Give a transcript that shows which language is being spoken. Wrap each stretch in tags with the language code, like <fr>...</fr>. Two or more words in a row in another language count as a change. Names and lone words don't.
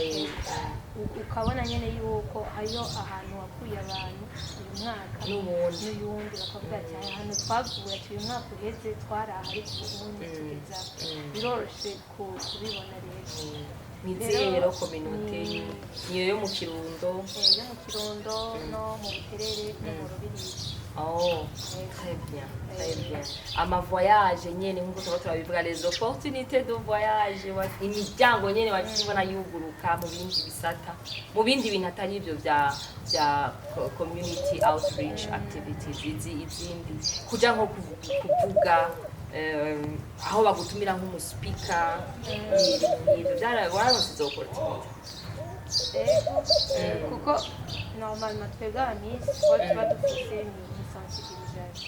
<rn>ukabona nyene yuko ayo ahantu wakuye abantu uyu mwaka n'uyundi bakavuga ati ahantu twavuye ati uyu mwaka uheze twaraha ariko ubundi tugeza biroroshe kubibona rero Mizero communauté niyo yo mu Kirundo no mu Buterere no mu Rubirizi</rn> <fr>Oh, très bien, très bien.</fr> <rn>Ama voyage nyene nkuko tuba turabivuga</rn> <fr>les opportunités de voyage,</fr> <rn>imiryango nyene bakibona yuguruka mu bindi bisata, mu bindi bintu atari ibyo bya</rn> <en>community outreach activities</en> <rn>izindi kuja nko kuvuga aho bagutumira nk'umuspeaker ibintu byararonse izo opportunity. kuko normalement twebwe abamisi tuba dufite ni sensibilisation.</rn>